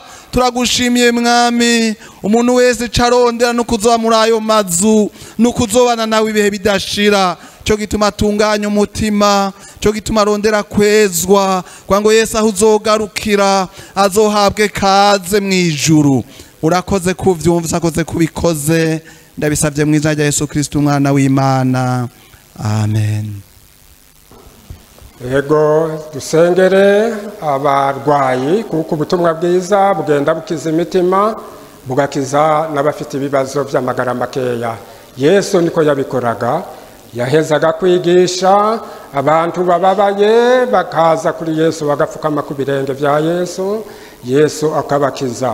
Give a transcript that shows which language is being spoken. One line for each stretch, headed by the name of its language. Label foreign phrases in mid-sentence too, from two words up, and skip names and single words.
Rundi: Turagushimiye mwami, umuntu wese carondera no kuzoba muri ayo mazu, no kuzobana nawe ibihe bidashira. Cyo gituma atunganya umutima, cyo gituma arondera kwezwa, kwa ngo Yesu aho uzogarukira azohabwe kaze mwijuru. Urakoze kuvyumva, akoze kubikoze, ndabisavye mu izina rya Yesu Kristo umwana w'Imana, amen. Yego dusengere abarwayi, kuko ubutumwa bwiza bugenda bukiza imitima, bugakiza n'abafite ibibazo by'amagara makeya. Yesu niko yabikoraga, yahezaga kwigisha abantu bababaye, bakaza kuri Yesu bagapfukama ku birenge bya Yesu, Yesu akabakiza.